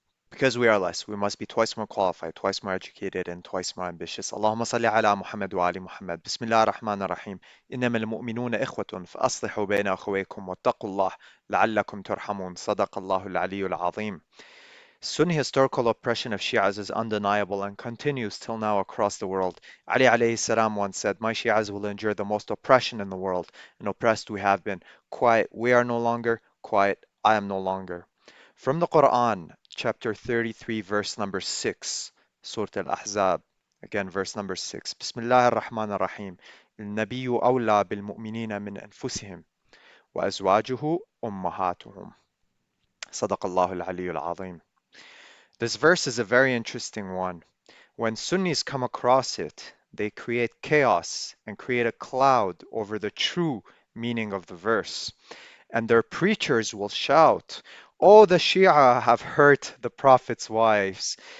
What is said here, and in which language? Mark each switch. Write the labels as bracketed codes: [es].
[en] Because we are less, we must be twice more qualified, twice more educated, and twice more ambitious. [ar] اللهم صل على محمد وآل محمد. بسم الله الرحمن الرحيم. إنما المؤمنون إخوة فأصلحوا بين أخويكم واتقوا الله لعلكم ترحمون. صدق الله العلي العظيم. [en] Sunni historical oppression of Shias is undeniable and continues till now across the world. Ali alayhi salam once said, "My Shias will endure the most oppression in the world, and oppressed we have been. Quiet, we are no longer. Quiet, I am no longer." From the Quran, chapter 33, verse number 6, Surah Al-Ahzab, again, verse number 6. [ar] Bismillah ar-Rahman ar-Rahim. النبي أولى بالمؤمنين من أنفسهم وأزواجه أمهاتهم. صدق الله العلي العظيم. [en] This verse is a very interesting one. When Sunnis come across it, they create chaos and create a cloud over the true meaning of the verse. And their preachers will shout, "Oh, the Shia have hurt the Prophet's wives.